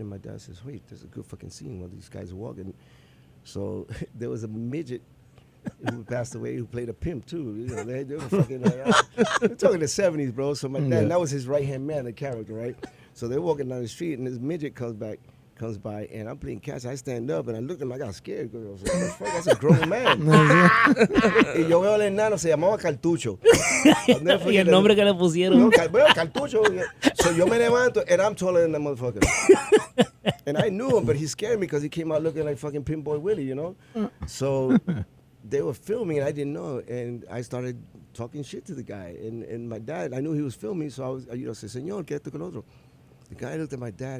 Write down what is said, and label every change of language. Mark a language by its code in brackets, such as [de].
[en] And my dad says, wait, there's a good fucking scene while these guys are walking. So there was a midget who passed away who played a pimp, too. They were fucking, we're talking the 70s, bro. So my dad, that was his right-hand man, the character, right? So they're walking down the street, and this midget comes by, and I'm playing catch. I stand up, and I looked at him. I got scared. I was like, what the fuck? That's a grown man. [es] Y yo veo al enano, se llamaba Cartucho. Y el nombre que le pusieron. Veo Cartucho. [en] So [es] yo me levanto, [en] and I'm taller than that motherfucker. And I knew him, but he scared me because he came out looking like fucking Pimp Boy Willie, So they were filming, and I didn't know. And I started talking shit to the guy. And my dad, I knew he was filming, so I was, said, [es] Señor, ¿qué esto con otro? [en] The guy looked at my dad.